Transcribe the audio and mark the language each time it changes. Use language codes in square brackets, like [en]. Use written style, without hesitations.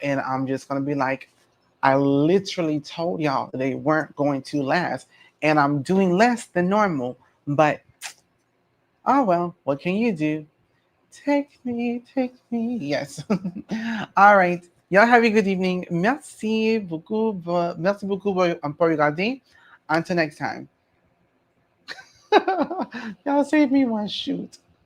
[en] And I'm just going to be like, I literally told y'all they weren't going to last. And I'm doing less than normal. But, oh well, what can you do? Take me, take me. Yes. All right. Y'all have a good evening. [fr] Merci beaucoup. Merci beaucoup pour regarder. [en] Until next time. Y'all save me one shoot.